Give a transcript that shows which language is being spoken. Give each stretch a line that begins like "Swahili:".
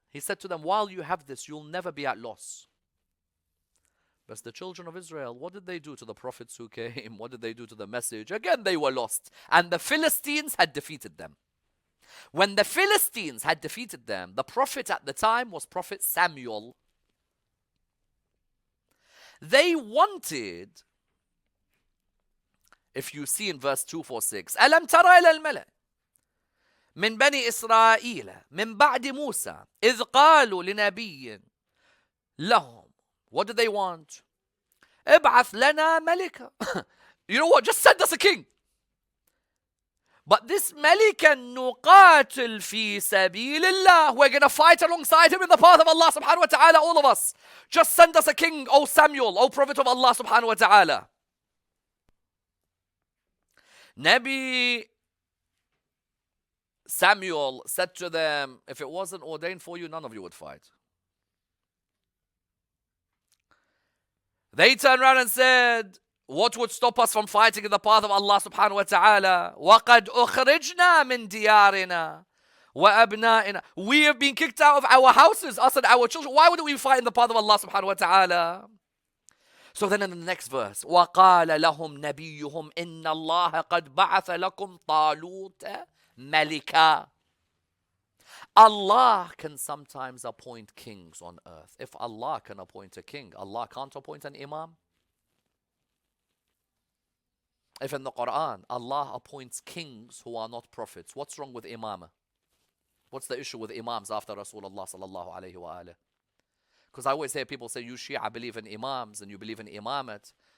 English: He said to them, while you have this, you'll never be at loss. But the children of Israel, what did they do to the prophets who came? What did they do to the message? Again, they were lost. And the Philistines had defeated them. When the Philistines had defeated them, the prophet at the time was Prophet Samuel. They wanted, if you see in verse 246,
Arabic: أَلَمْ تَرَ إِلَى الْمَلَأِ من بني إسرائيل من بعد موسى إذ قالوا لنبي لهم.
English: What do they want?
Arabic: ابعث لنا ملكا.
English: You know what? Just send us a king. But this
Arabic: ملكا نقاتل في سبيل الله.
English: We're going to fight alongside him in the path of Allah subhanahu wa ta'ala, all of us. Just send us a king, O Samuel, O Prophet of Allah subhanahu wa ta'ala. Nabi Samuel said to them, if it wasn't ordained for you, none of you would fight. They turned around and said, what would stop us from fighting in the path of Allah subhanahu wa ta'ala?
Arabic: وَقَدْ أُخْرِجْنَا مِنْ دِيَارِنَا وَأَبْنَائِنَا.
English: We have been kicked out of our houses, us and our children. Why wouldn't we fight in the path of Allah subhanahu wa ta'ala? So then in the next verse,
Arabic: وَقَالَ لَهُمْ نَبِيُّهُمْ إِنَّ اللَّهَ قَدْ بَعَثَ لَكُمْ طَالُوتَ Malika.
English: Allah can sometimes appoint kings on earth. If Allah can appoint a king, Allah can't appoint an imam. If in the Quran, Allah appoints kings who are not prophets, what's wrong with imamah? What's the issue with imams after Rasulullah sallallahu alayhi wa alayhi? Because I always hear people say, you Shia believe in imams and you believe in imamat.